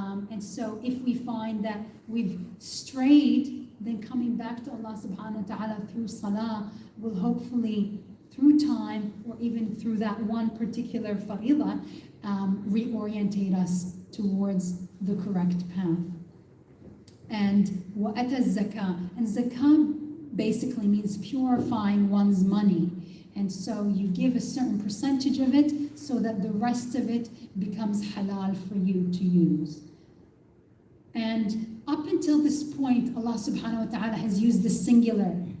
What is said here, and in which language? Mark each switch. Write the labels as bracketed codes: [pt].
[en] And so if we find that we've strayed, then coming back to Allah subhanahu wa ta'ala through salah will hopefully, through time, or even through that one particular faridah, reorientate us towards the correct path. [ar] And وَأَتَى الزَّكَاةِ. [en] And zakah basically means purifying one's money. And so you give a certain percentage of it so that the rest of it becomes halal for you to use. And up until this point, Allah subhanahu wa ta'ala has used the singular.